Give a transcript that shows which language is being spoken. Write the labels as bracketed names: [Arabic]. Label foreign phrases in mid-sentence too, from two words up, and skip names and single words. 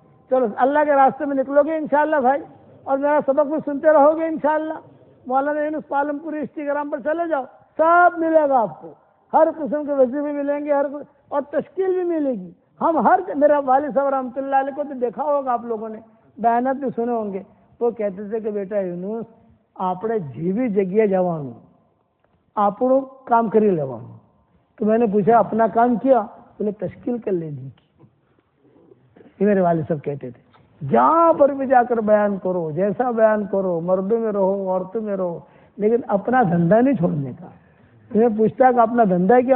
[Urdu] چلو اللہ کے راستے میں نکلو گے انشاءاللہ بھائی, اور میرا سبق بھی سنتے رہو گے انشاءاللہ. مولانا یونس پالم پوری انسٹاگرام پر چلے جاؤ, سب ملے گا آپ کو. ہر قسم کے وظیفے ملیں گے, اور تشکیل بھی ملے گی. میرا والد صاحب رحمۃ اللہ علیہ کو تو دیکھا ہوگا آپ لوگوں نے, بیانات بھی سنے ہوں گے. وہ کہتے تھے کہ بیٹا یونس, [Gujarati] આપણે જેવી જગ્યાએ જવાનું આપણું કામ કરી લેવાનું. [Urdu] تو میں نے پوچھا اپنا کام کیا؟ بولے تشکیل کر لینی کی. یہ میرے والد صاحب کہتے تھے, جہاں پر بھی جا کر بیان کرو, جیسا بیان کرو, مردوں میں رہو, عورتوں میں رہو, لیکن اپنا دھندا نہیں چھوڑنے کا. میں پوچھتا کہ اپنا دھندا کیا؟